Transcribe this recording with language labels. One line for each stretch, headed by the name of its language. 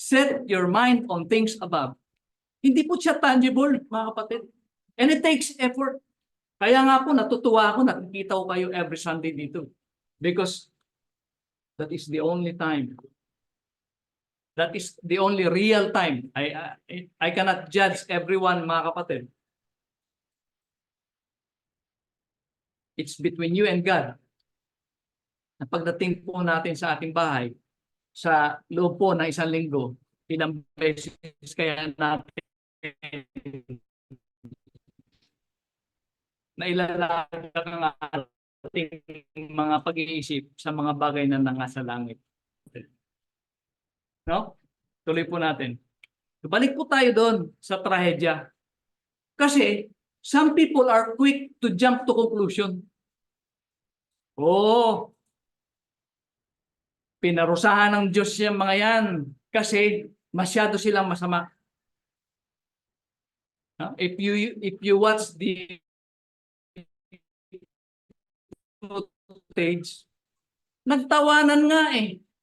English: Set your mind on things above.
Filipino: Hindi po siya tangible, mga kapatid.
English: And it takes effort.
Filipino: Kaya nga po, natutuwa ako, nakikita ko kayo
English: every Sunday
Filipino: dito.
English: Because that is the only time. That is the only real time. I cannot judge everyone,
Filipino: mga kapatid.
English: It's between you and God.
Filipino: At pagdating po natin sa ating bahay, sa loob po ng isang linggo, ilang beses kaya natin na ilalagay ang ating mga pag-iisip sa mga bagay na nasa langit. No? Tuloy po natin. Balik po tayo doon sa trahedya.
English: Kasi some people are quick to jump to conclusion.
Filipino: Oh, pinarusahan ng Diyos yung mga yan kasi masyado silang masama.
English: If you watch the footage,
Filipino: nagtawanan nga eh.